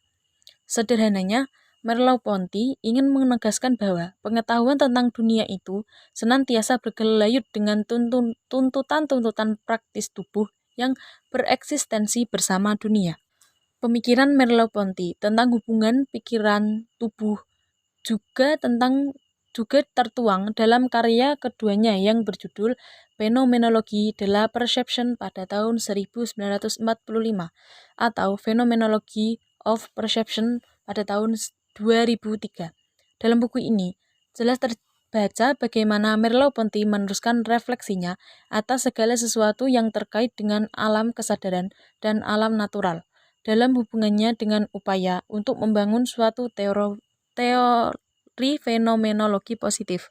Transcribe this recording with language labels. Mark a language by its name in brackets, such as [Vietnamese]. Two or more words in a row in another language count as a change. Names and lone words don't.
[Indonesian] Sederhananya, Merleau-Ponty ingin menegaskan bahwa pengetahuan tentang dunia itu senantiasa bergelayut dengan tuntutan-tuntutan praktis tubuh yang bereksistensi bersama dunia. Pemikiran Merleau-Ponty tentang hubungan pikiran tubuh juga tertuang dalam karya keduanya yang berjudul Phenomenologie de la Perception pada tahun 1945 atau Phenomenology of Perception pada tahun 2003. Dalam buku ini, jelas terbaca bagaimana Merleau-Ponty meneruskan refleksinya atas segala sesuatu yang terkait dengan alam kesadaran dan alam natural dalam hubungannya dengan upaya untuk membangun suatu teori fenomenologi positif.